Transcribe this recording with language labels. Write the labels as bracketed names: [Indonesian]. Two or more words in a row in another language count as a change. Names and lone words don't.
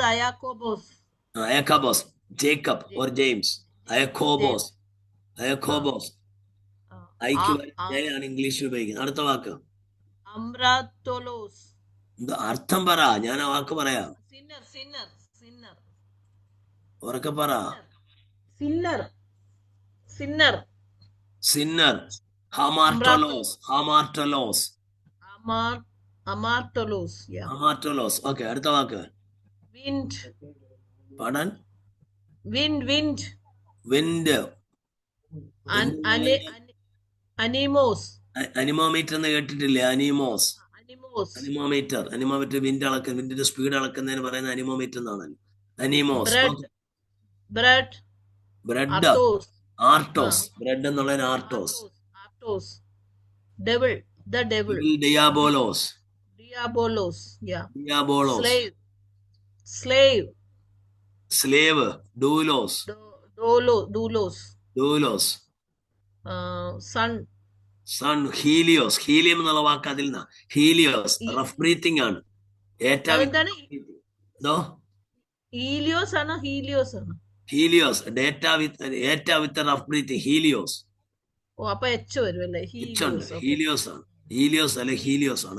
[English] Iakobos, Jacob or James. [Malayalam] അയാക്കോബോസ് ാണ് ഇംഗ്ലീഷിൽ ഉപയോഗിക്കുന്നത്. അടുത്ത വാക്ക് അർത്ഥം പറ. ഞാൻ ആ വാക്ക് പറയാം. [English] sinner. [Malayalam] ഉറക്കെ പറ. [English] Sinner. [Greek] Hamartolos. Amartolos. Yeah. Hamartolos. [Malayalam] Okay, അടുത്ത വാക്ക്. [English] Wind. Pardon? Wind. Wind. [Greek] Animos. [Malayalam] അനിമോമീറ്റർ എന്ന് കേട്ടിട്ടില്ലേ? അനിമോമീറ്റർ വിൻഡ് അളക്കുന്ന, വിൻഡിന്റെ സ്പീഡ് അളക്കുന്നതിന് പറയുന്ന അനിമോമീറ്റർ എന്നാണ്. അനിമോസ്. [English] Bread. [Malayalam] ആർട്ടോസ്. ബ്രെഡ് എന്നുള്ളതിന് ആർട്ടോസ്. [English] Devil. The devil. [Greek] Diabolos. [English] Yeah. [Greek] Diabolos. [English] Slave. [Greek] Doulos. Sun. Helios. [Malayalam] ഹീലിയം എന്നുള്ള വാക്ക് അതിൽ നിന്നാ. ഹീലിയോസ് [English] rough breathing [Malayalam] ആണ്. [English] Helios data with rough breathing. Helios. [Malayalam] ഹീലിയോസ് ആണ്. ഹീലിയോസ് ആണ്.